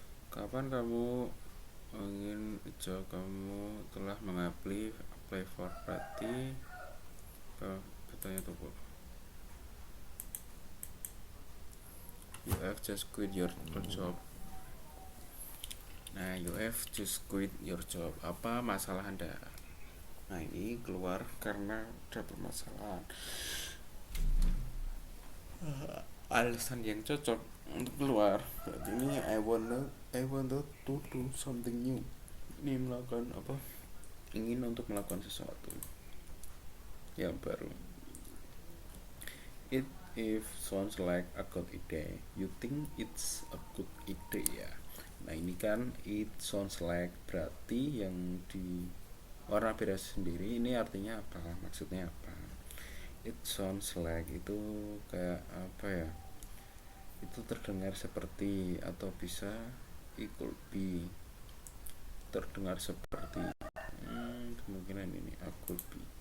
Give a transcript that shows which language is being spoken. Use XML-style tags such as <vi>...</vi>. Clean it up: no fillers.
<id>Kapan kamu ingin job? Kamu telah</id> <en>apply for</en> <id>berarti katanya tuh.</id> <en>You have just quit your job. Nah, you have just quit your job.</en> <id>Apa masalah Anda? Nah, ini keluar karena ada permasalahan. Alasan yang cocok untuk keluar berarti ini</id> <en>I wanted to do something new.</en> <id>Ini melakukan apa? Ingin untuk melakukan sesuatu yang baru.</id> <en>It if sounds like a good idea. You think it's a good idea.</en> <id>Nah, ini kan</id> <en>it sounds like</en> <id>berarti yang di warna biru sendiri ini artinya apa? Maksudnya apa?</id> <en>It sounds like</en> <id>itu kayak apa ya? Itu terdengar seperti atau bisa</id> <en>it could be</en> <id>terdengar seperti kemungkinan ini</id> <en>I could be.</en>